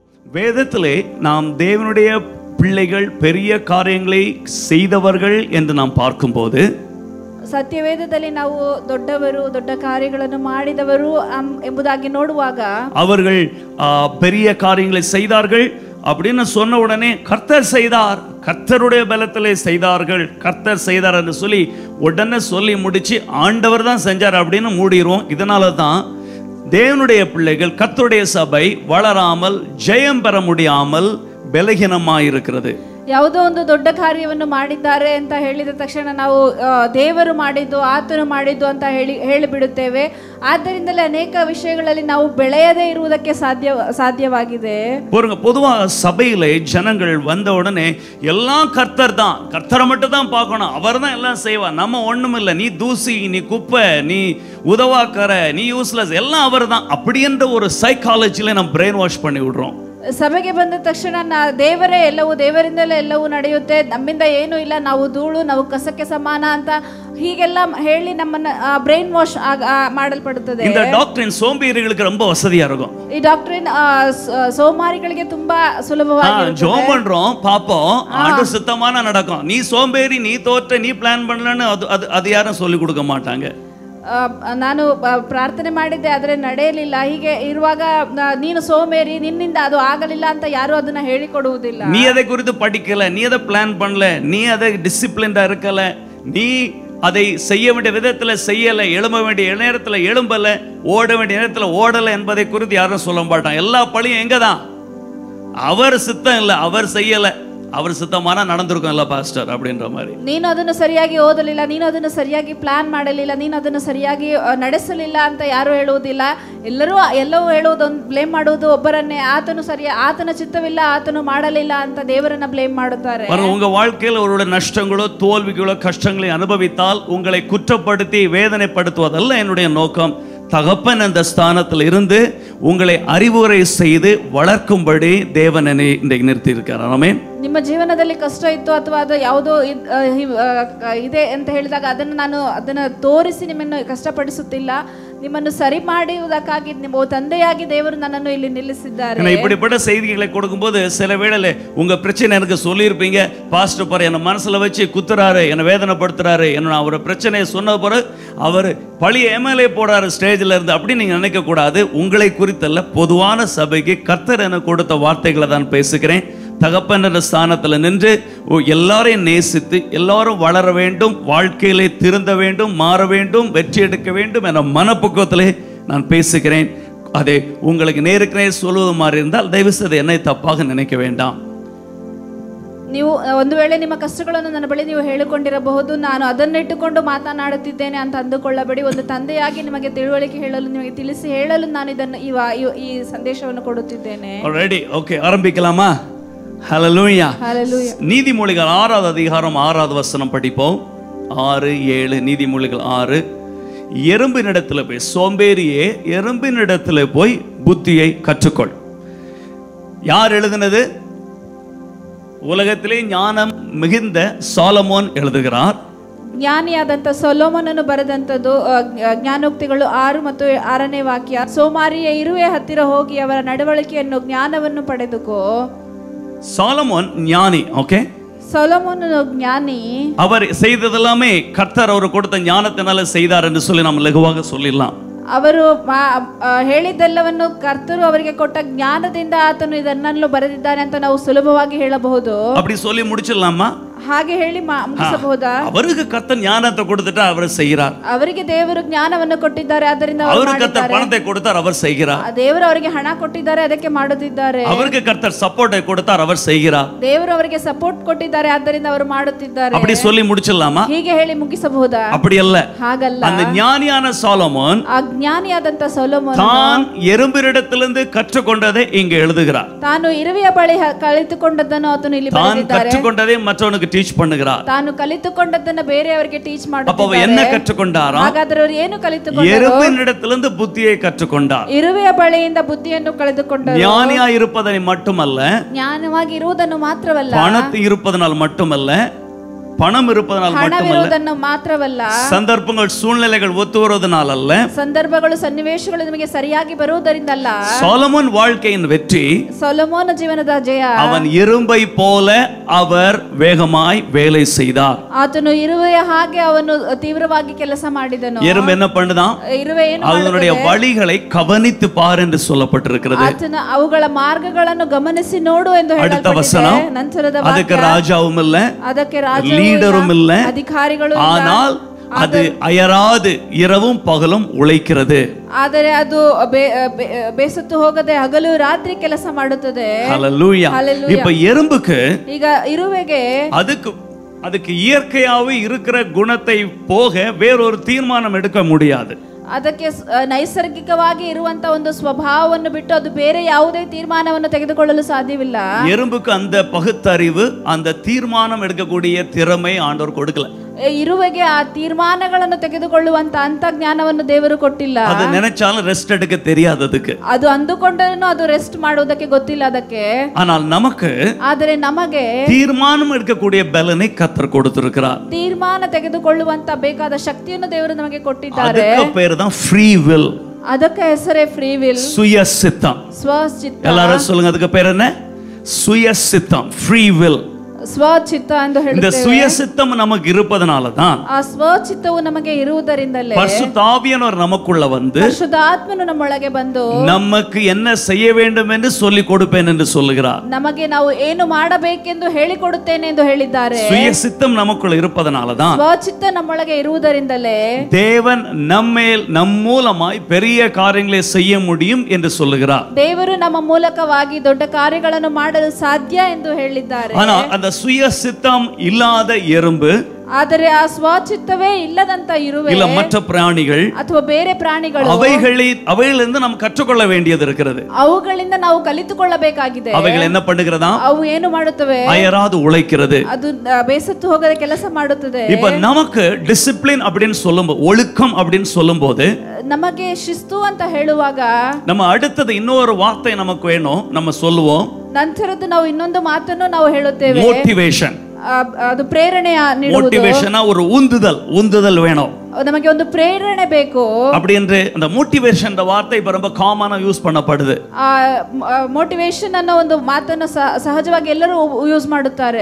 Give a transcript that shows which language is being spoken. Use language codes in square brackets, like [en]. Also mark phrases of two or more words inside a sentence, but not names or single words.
[ta] வேதத்திலே நாம் தேவனுடைய பிள்ளைகள் பெரிய காரியங்களை செய்தவர்கள் என்று நாம் பார்க்கும்போது, [kn] ಸತ್ಯವೇದದಲ್ಲಿ ನಾವು ದೊಡ್ಡವರು ದೊಡ್ಡ ಕಾರ್ಯಗಳನ್ನು ಮಾಡಿದವರು ಎಂಬುದಾಗಿ ನೋಡುವಾಗ, [ta] அவர்கள் பெரிய காரியங்களை செய்தார்கள் அப்படின்னு சொன்ன உடனே கர்த்தர் செய்தார், கர்த்தருடைய பலத்திலே செய்தார்கள், கர்த்தர் செய்தார் என்று சொல்லி உடனே சொல்லி முடிச்சு ஆண்டவர் தான் செஞ்சார் அப்படின்னு மூடிடுவோம். இதனால தான் தேவனுடைய பிள்ளைகள் கர்த்தருடைய சபை வளராமல் ஜெயம் பெற முடியாமல் ಬಲಹೀನವಾಗಿರುತ್ತದೆ. [kn] ಯಾವುದೋ ಒಂದು ದೊಡ್ಡ ಕಾರ್ಯವನ್ನು ಮಾಡಿದ್ದಾರೆ ಅಂತ ಹೇಳಿದ ತಕ್ಷಣ ನಾವು ದೇವರು ಮಾಡಿದ್ದು ಆತನು ಮಾಡಿದ್ದು ಅಂತ ಹೇಳಿಬಿಡುತ್ತೇವೆ. ಆದ್ದರಿಂದಲೇ ಅನೇಕ ವಿಷಯಗಳಲ್ಲಿ ನಾವು ಬೆಳೆಯದೇ ಇರುವುದಕ್ಕೆ ಸಾಧ್ಯವಾಗಿದೆ. [ta] பொதுவாக சபையிலே ஜனங்கள் வந்த உடனே எல்லாம் கர்த்தர் தான், கர்த்தரை மட்டும் தான் பார்க்கணும், அவர் தான் எல்லாம் செய்வார், நம்ம ஒண்ணும் இல்லை, நீ தூசி, நீ குப்பை, நீ உதவாக்கற, நீ யூஸ்லெஸ், எல்லாம் அவர் தான், அப்படின்ற ஒரு சைக்காலஜில நம்ம [en] brain wash [ta] பண்ணி விடுறோம். [kn] ಸಭೆಗೆ ಬಂದ ತಕ್ಷಣ ದೇವರೇ ಎಲ್ಲವೂ, ದೇವರಿಂದಲೇ ಎಲ್ಲವೂ ನಡೆಯುತ್ತೆ, ನಮ್ಮಿಂದ ಏನೂ ಇಲ್ಲ, ನಾವು ಧೂಳು, ನಾವು ಕಸಕ್ಕೆ ಸಮಾನ ಅಂತ ಹೀಗೆಲ್ಲ ಹೇಳಿ ನಮ್ಮನ್ನ [en] brain wash [kn] ಮಾಡಲ್ಪಡುತ್ತದೆ. [ta] இந்த டாக்டரின் சோம்பேறிகளுக்கு ரொம்ப வசதியா இருக்கும். [kn] ಈ ಡಾಕ್ಟರಿನ್ ಸೋಮಾರಿಗಳಿಗೆ ತುಂಬಾ ಸುಲಭವಾಗಿ [ta] ஜெபம் பண்றோம், பாப்போம், ஆண்டவர் சித்தமான நடக்கும். நீ சோம்பேறி, நீ தோற்ற, நீ பிளான் பண்ணலன்னு அது யாரும் சொல்லி கொடுக்க மாட்டாங்க. [kn] ನಾನು ಪ್ರಾರ್ಥನೆ ಮಾಡಿದ್ದೆ ಆದರೆ ನಡೆಯಲಿಲ್ಲ, ಹೀಗೆ ಇರುವಾಗ ನೀನು ಸೋಮೇರಿ, ನಿನ್ನಿಂದ ಅದು ಆಗಲಿಲ್ಲ ಅಂತ ಯಾರು ಅದನ್ನ ಹೇಳಿಕೊಡುವುದಿಲ್ಲ. [ta] நீ அதை குறித்து படிக்கல, நீ அதை பிளான் பண்ணல, நீ அதை டிசிப்ளின்டா இருக்கல, நீ அதை செய்ய வேண்டிய விதத்துல செய்யல, எழும்ப வேண்டிய நேரத்துல எழும்பல, ஓட வேண்டிய நேரத்துல ஓடல என்பதை குறித்து யாரும் சொல்ல மாட்டாங்க. எல்லா பழியும் எங்கதான்? அவர் சித்தம் இல்ல, அவர் செய்யல, அவர் சித்தமான நடந்திருக்கும் இல்ல பாஸ்டர் அப்படின்ற மாதிரி. [kn] ನೀನು ಅದನ್ನು ಸರಿಯಾಗಿ ಓದಲಿಲ್ಲ, ನೀನು ಅದನ್ನು ಸರಿಯಾಗಿ ಪ್ಲಾನ್ ಮಾಡಲಿಲ್ಲ, ನೀನು ಅದನ್ನು ಸರಿಯಾಗಿ ನಡೆಸಲಿಲ್ಲ ಅಂತ ಯಾರು ಹೇಳುವುದಿಲ್ಲ. ಎಲ್ಲವೂ ಹೇಳುವುದು, ಬ್ಲೇಮ್ ಮಾಡುವುದು ಒಬ್ಬರನ್ನೇ. ಆತನ ಚಿತ್ತವಿಲ್ಲ, ಆತನು ಮಾಡಲಿಲ್ಲ ಅಂತ ದೇವರನ್ನ ಬ್ಲೇಮ್ ಮಾಡುತ್ತಾರೆ. [ta] உங்க வாழ்க்கையில் ஒருவருடைய நஷ்டங்களோ தோல்விகளோ கஷ்டங்களை அனுபவித்தால் உங்களை குற்றப்படுத்தி வேதனைப்படுத்துவதல்ல என்னுடைய நோக்கம். தகப்பன் அந்த ஸ்தானத்தில் இருந்து உங்களை அறிவுரை செய்து வளர்க்கும்படி தேவன் என்னை இன்றைக்கு நிறுத்தி இருக்கிறார். ஆமென். [kn] ನಿಮ್ಮ ಜೀವನದಲ್ಲಿ ಕಷ್ಟ ಇತ್ತು ಅಥವಾ ಅದು ಯಾವುದೋ ಇದೆ ಅಂತ ಹೇಳಿದಾಗ ಅದನ್ನು ತೋರಿಸಿ ನಿಮ್ಮನ್ನು ಕಷ್ಟಪಡಿಸುತ್ತಿಲ್ಲ, ನಿಮ್ಮನ್ನು ಸರಿ ಮಾಡುವುದಕ್ಕಾಗಿ ನಿಮ್ಮ ತಂದೆಯಾಗಿ ದೇವರು ನನ್ನನ್ನು ಇಲ್ಲಿ ನಿಲ್ಲಿಸಿದ್ದಾರೆ. [ta] இப்படிப்பட்ட செய்திகளை கொடுக்கும்போது சில வேளையில உங்க பிரச்சனை எனக்கு சொல்லியிருப்பீங்க, பாஸ்டர் பாரு என்ன மனசுல வச்சு குத்துறாரு, என்ன வேதனைப்படுத்துறாரு, என்ன அவர் பிரச்சனையை சொன்ன பிறகு அவர் பழி எம்எல்ஏ போறாரு ஸ்டேஜ்ல இருந்து, அப்படி நீங்க நினைக்க கூடாது. உங்களை குறித்தல்ல, பொதுவான சபைக்கு கர்த்தர் எனக்கு கொடுத்த வார்த்தைகளை தான் பேசுகிறேன். தகப்பன் என்ற ஸ்தானத்தில் நின்று எல்லாரையும் நேசித்து எல்லாரும் வளர வேண்டும், வாழ்க்கையிலே திருந்த வேண்டும், மாற வேண்டும், வெற்றி எடுக்க வேண்டும் என்ற மனப்பக்குவத்திலே நான் பேசுகிறேன். அதை உங்களுக்கு நேருக்கு நேர் சொல்வது மாதிரி இருந்தால் தயவு செய்து என்னை தப்பாக நினைக்க வேண்டாம். [kn] ನೀವು ಒಂದು ವೇಳೆ ನಿಮ್ಮ ಕಷ್ಟಗಳನ್ನು ನನ್ನ ಬಳಿ ನೀವು ಹೇಳಿಕೊಂಡಿರಬಹುದು, ನಾನು ಅದನ್ನಿಟ್ಟುಕೊಂಡು ಮಾತನಾಡುತ್ತಿದ್ದೇನೆ ಅಂತ ಅಂದುಕೊಳ್ಳಬೇಡಿ. ಒಂದು ತಂದೆಯಾಗಿ ನಿಮಗೆ ತಿಳುವಳಿಕೆ ಹೇಳಲು, ನಿಮಗೆ ತಿಳಿಸಿ ಹೇಳಲು ನಾನು ಇದನ್ನು ಈ ಸಂದೇಶವನ್ನು ಕೊಡುತ್ತಿದ್ದೇನೆ. ರೆಡಿ? ಓಕೆ, ಆರಂಭಿக்கலாமா? [ta] ஹல்லேலூயா. ஹல்லேலூயா. நீதிமொழிகள் 6வது அதிகாரம் 6வது வசனம் படிப்போம். 6:7 நீதிமொழிகள் 6. எறும்பினிடத்தில் போய், சோம்பேறியே எறும்பினிடத்தில் போய் புத்தியை கற்றுக்கொள். யார் எழுதினது? உலகத்திலே ஞானம் மிகுந்த சாலமோன் எழுதுகிறார். [kn] ಜ್ಞಾನಿಯಾದಂಥ ಸೊಲೊಮೋನನು ಬರೆದಂಥದ್ದು ಜ್ಞಾನೋಕ್ತಿಗಳು 6 ಮತ್ತು 6ನೇ ವಾಕ್ಯ. ಸೋಮಾರಿಯ ಇರುವೆ ಹತ್ತಿರ ಹೋಗಿ ಅವರ ನಡವಳಿಕೆಯನ್ನು ಜ್ಞಾನವನ್ನು ಪಡೆದುಕೋ. [ta] சாலமோன் ஞானி. ஓகே, [kn] ಸೊಲೊಮೋನನು ಜ್ಞಾನಿ. [ta] அவர் செய்ததெல்லாமே கர்த்தர் அவர் கொடுத்த ஞானத்தினால செய்தார் என்று சொல்லி நாம் லகுவாக சொல்லிடலாம். [kn] ಅವರು ಹೇಳಿದ್ದೆಲ್ಲವನ್ನು ಕರ್ತರು ಅವರಿಗೆ ಕೊಟ್ಟ ಜ್ಞಾನದಿಂದ ಆತನು ಇದನ್ನೆಲ್ಲ ಬರೆದಿದ್ದಾನೆ ಅಂತ ನಾವು ಸುಲಭವಾಗಿ ಹೇಳಬಹುದು. [ta] அப்படி சொல்லி முடிச்சிடலாமா? [kn] ಹಾಗೆ ಹೇಳಿ ಮುಗಿಸಬಹುದಾ? [ta] அவருக்கு கர்த்தர் ஞானத்தை கொடுத்துட்டா அவர் செய்கிறார். [kn] ಅವರಿಗೆ ದೇವರು ಜ್ಞಾನವನ್ನು ಕೊಟ್ಟಿದ್ದಾರೆ, ಅದರಿಂದ [ta] அவருக்கு கர்த்தர் பணத்தை கொடுத்தார், அவர் செய்கிறார். [kn] ದೇವರು ಅವರಿಗೆ ಹಣ ಕೊಟ್ಟಿದ್ದಾರೆ, ಅದಕ್ಕೆ ಮಾಡುತ್ತಿದ್ದಾರೆ. [ta] அவருக்கு கர்த்தர் சப்போர்ட்டை கொடுத்தார், அவர் செய்கிறார். [kn] ದೇವರು ಅವರಿಗೆ ಸಪೋರ್ಟ್ ಕೊಟ್ಟಿದ್ದಾರೆ, ಆದ್ದರಿಂದ ಅವರು ಮಾಡುತ್ತಿದ್ದಾರೆ. [ta] அப்படி சொல்லி முடிச்சிடலாமா? [kn] ಹೀಗೆ ಹೇಳಿ ಮುಗಿಸಬಹುದಾ? [ta] அப்படி அல்ல, [kn] ಹಾಗಲ್ಲ. [ta] அந்த ஞானியான சாலமோன், [kn] ಆ ಜ್ಞಾನಿಯಾದಂತ ಸೊಲೊಮೋನ್ [ta] தான் எறும்பினிடத்திலிருந்து கற்றுக்கொண்டதை இங்கே எழுதுகிறார். [kn] ತಾನು ಇರುವೆಯ ಬಳಿ ಕಲಿತುಕೊಂಡದ್ದನ್ನು ಆತನು ಇಲ್ಲಿ ಬರೆದಿದ್ದಾರೆ. [ta] தான் கற்றுக்கொண்டதை மற்றவனுக்கு ಟೀಚ್ பண்ணுகிறார். [kn] ತಾನು ಕಲಿತುಕೊಂಡದ್ದನ್ನು ಬೇರೆಯವರಿಗೆ ಟೀಚ್ ಮಾಡುತ್ತಿದ್ದಾರೆ. [ta] அப்ப அவர் என்ன கற்றுக்கொண்டாரா? [kn] ಹಾಗಾದ್ರೆ ಅವರು ಏನು ಕಲಿತುಕೊಂಡರು? [ta] எறும்பினிடத்திலிருந்து புத்தியை கற்றுக்கொண்டார். [kn] ಇರುವೆಯ ಬಳಿಯಿಂದ ಬುದ್ಧಿಯನ್ನು ಕಳೆದುಕೊಂಡರು. [ta] ஞானியாய் இருப்பதை மட்டுமல்ல, [kn] ಜ್ಞಾನವಾಗಿ ಇರುವುದನ್ನು ಮಾತ್ರವಲ್ಲ, [ta] பணத்து இருப்பதனால் மட்டுமல்ல, பணம் இருப்பதனால் மட்டுமல்ல, [kn] ಹಣವಿರುವುದನ್ನು ಮಾತ್ರವಲ್ಲ, [ta] சந்தர்ப்பங்கள் சூழ்நிலைகள் ஒத்து வருவதனால் அல்ல, [kn] ಸಂದರ್ಭಗಳು ಸನ್ನಿವೇಶಗಳು ನಿಮಗೆ ಸರಿಯಾಗಿ ಬರುವುದರಿಂದಲ್ಲ. [ta] சாலமோன் வாழ்க்கையின் வெற்றி, [kn] ಸೊಲೊಮೋನ ಜೀವನದ ಜಯ, [ta] அவன் இரும்பை போல அவர் வேகமாய் வேலை செய்தார். [kn] ಆತನು ಇರುವೆಯ ಹಾಗೆ ಅವನು ತೀವ್ರವಾಗಿ ಕೆಲಸ ಮಾಡಿದನು. [ta] எறும்பு என்ன பண்ணுதான்? [kn] ಇರುವೆ ಏನು [ta] அதனுடைய வழிகளை கவனித்து பார் என்று சொல்லப்பட்டிருக்கிறது. [kn] ಆತನ ಅವುಗಳ ಮಾರ್ಗಗಳನ್ನು ಗಮನಿಸಿ ನೋಡು ಎಂದು [ta] அடுத்த [kn] ಹೇಳಲ್ಪಟ್ಟಿದೆ. [ta] வசனம், [kn] ನಂತರದ [ta] அதுக்கு ராஜாவும் இல்ல, [kn] ಅದಕ್ಕೆ [ta] லீடரும் இல்ல, [kn] ಅಧಿಕಾರಿಗಳು ಇಲ್ಲ, [ta] ஆனால் அது அயராது இரவும் பகலும் உழைக்கிறது. [kn] ಆದರೆ ಅದು ಬೇಸತ್ತು ಹೋಗದೆ ಹಗಲು ರಾತ್ರಿ ಕೆಲಸ ಮಾಡುತ್ತದೆ. [ta] ஹல்லேலூயா. இப்ப எறும்புக்கு, [kn] ಈಗ ಇರುವೆಗೆ [ta] அதுக்கு இயற்கையாவே இருக்கிற குணத்தை போக வேறொரு தீர்மானம் எடுக்க முடியாது. [kn] ಅದಕ್ಕೆ ನೈಸರ್ಗಿಕವಾಗಿ ಇರುವಂತ ಒಂದು ಸ್ವಭಾವವನ್ನು ಬಿಟ್ಟು ಅದು ಬೇರೆ ಯಾವುದೇ ತೀರ್ಮಾನವನ್ನು ತೆಗೆದುಕೊಳ್ಳಲು ಸಾಧ್ಯವಿಲ್ಲ. [ta] எறும்புக்கு அந்த பகுத்தறிவு, அந்த தீர்மானம் எடுக்கக்கூடிய திறமை ஆண்டவர் கொடுக்கல. [kn] ಇರುವೆಗೆ ಆ ತೀರ್ಮಾನಗಳನ್ನು ತೆಗೆದುಕೊಳ್ಳುವಂತ ಅಂತ ಜ್ಞಾನವನ್ನು ದೇವರು ಕೊಟ್ಟಿಲ್ಲ. [ta] ಅದು நினைச்சாலும் ரெஸ்ட் எடுக்க தெரியாது அதுக்கு. [kn] ಅದು ಅಂದುಕೊಂಡರೂ ಅದು ರೆಸ್ಟ್ ಮಾಡುವುದಕ್ಕೆ ಗೊತ್ತಿಲ್ಲ ಅದಕ್ಕೆ. [ta] ஆனால் நமக்கு, [kn] ಆದರೆ ನಮಗೆ [ta] தீர்மானம் எடுக்கக்கூடிய பலனை கர்த்தர் கொடுத்திருக்கிறார். [kn] ತೀರ್ಮಾನ ತೆಗೆದುಕೊಳ್ಳುವಂತ ಬೇಕಾದ ಶಕ್ತಿಯನ್ನು ದೇವರು ನಮಗೆ ಕೊಟ್ಟಿದ್ದಾರೆ. [ta] ಅದಕ್ಕೆ பேரு தான் [en] free will. [kn] ಅದಕ್ಕೆ ಹೆಸರೇ [en] free will, [ta] சுயசித்தம். [kn] ಸ್ವಚಿತ್ತ. [ta] எல்லாரும் சொல்லுங்க, அதுக்கு பேர் என்ன? சுயசித்தம், [en] free will. [kn] ಸ್ವಚಿತ್ತ ಎಂದು [ta] இந்த [kn] ಹೇಳುತ್ತೇವೆ. [ta] சுயசித்தம் நமக்கு இருப்பதனால தான் [kn] ಆ ಸ್ವಚಿತ್ತವು ನಮಗೆ ಇರುವುದರಿಂದಲೇ [ta] பரிசுத்த ஆவியானவர் நமக்குள்ள வந்து [kn] ಪರಿಶುದ್ಧಾತ್ಮನು ನಮ್ಮೊಳಗೆ ಬಂದು [ta] நமக்கு என்ன செய்ய வேண்டும் என்று சொல்லி கொடுப்பேன் என்று சொல்லுகிறார். [kn] ನಮಗೆ ನಾವು ಏನು ಮಾಡಬೇಕೆಂದು ಹೇಳಿಕೊಡುತ್ತೇನೆ ಎಂದು ಹೇಳಿದ್ದಾರೆ. [ta] சுயசித்தம் நமக்குள்ள இருப்பதனால தான் [kn] ಸ್ವಚಿತ್ತ ನಮ್ಮೊಳಗೆ ಇರುವುದರಿಂದಲೇ [ta] தேவன் நம்மேல் நம் மூலமாய் பெரிய காரியங்களை செய்ய முடியும் என்று சொல்லுகிறார். [kn] ದೇವರು ನಮ್ಮ ಮೂಲಕವಾಗಿ ದೊಡ್ಡ ಕಾರ್ಯಗಳನ್ನು ಮಾಡಲು ಸಾಧ್ಯ ಎಂದು ಹೇಳಿದ್ದಾರೆ. [ta] ஆனா அந்த சுயசித்தம் இல்லாத எறும்பு, [kn] ಆದರೆ ಆ ಸ್ವಚಿತ್ತವೇ ಇಲ್ಲದಂತ ಇರುವೆ [ta] இல்ல மற்ற பிராணிகள் [kn] ಅಥವಾ ಬೇರೆ ಪ್ರಾಣಿಗಳು, [ta] அவைகளிலிருந்து நாம் கற்றுக்கொள்ள வேண்டியது இருக்கிறது. [kn] ಅವುಗಳಿಂದ ನಾವು ಕಲಿತುಕೊಳ್ಳಬೇಕಾಗಿದೆ. [ta] அவைகள் என்ன பண்ணுகிறதா? [kn] ಅವು ಏನು ಮಾಡುತ್ತವೆ? [ta] அயராது உழைக்கிறது. [kn] ಅದು ಬೇಸತ್ತು ಹೋಗದೆ ಕೆಲಸ ಮಾಡುತ್ತದೆ. [ta] இப்ப நமக்கு டிசிப்ளின் அப்படின்னு சொல்லும்போது, ஒழுக்கம் அப்படின்னு சொல்லும்போது, [kn] ನಮಗೆ ಶಿಸ್ತು ಅಂತ ಹೇಳುವಾಗ [ta] நம்ம அடுத்தது இன்னொரு வார்த்தை நமக்கு வேணும், நம்ம சொல்லுவோம். [kn] ನಂತರದ್ದು ನಾವು ಇನ್ನೊಂದು ಮಾತನ್ನು ನಾವು ಹೇಳುತ್ತೇವೆ, [ta] மோட்டிவேஷன். [kn] ಅದು ಪ್ರೇರಣೆ ನೀಡುವುದು. [ta] மோட்டிவேஷனா ஒரு உந்துதல் வேணும். [kn] ನಮಗೆ ಒಂದು ಪ್ರೇರಣೆ ಬೇಕು. [ta] அப்படி என்று அந்த மோட்டிவேஷன் வார்த்தை இப்ப ரொம்ப [en] common use [ta] பண்ணப்படுது. [kn] ಮೋಟಿವೇಶನ್ ಅನ್ನೋ ಒಂದು ಮಾತನ್ನು ಸಹಜವಾಗಿ ಎಲ್ಲರೂ ಯೂಸ್ ಮಾಡುತ್ತಾರೆ.